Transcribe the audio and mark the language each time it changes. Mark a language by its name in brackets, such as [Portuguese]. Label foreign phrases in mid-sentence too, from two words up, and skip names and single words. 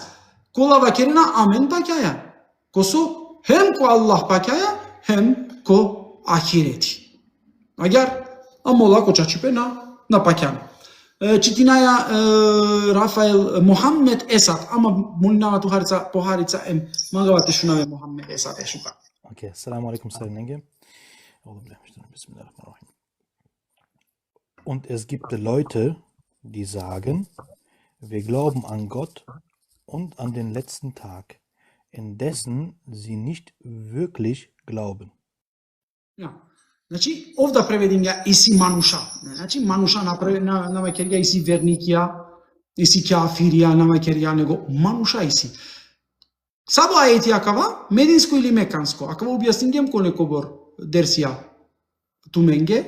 [Romany] Кола вакерина амен пакјаја. Косо хем ко Аллах пакјаја, хем ко ахирети. Агар амола ко чачипе на пакјана. Читинаја Рафаел Мохамед Есад, ама мулинава тухарица похарица магавате шунаве Мохамед Есад шука. [Arabic] Okay, السلام عليكم سلام. [German] Und es gibt Leute, die sagen, wir glauben an Gott und an den letzten Tag, indessen sie nicht wirklich glauben. Ja. [Romany] Значи, овда преведим ја иси мануша. Значи, мануша на макерија иси верникија, иси кафирија на макерија, него мануша иси. Сабо ајети акава, мединско или меканско? Акава објаснингем ко некобор дерсија туменге?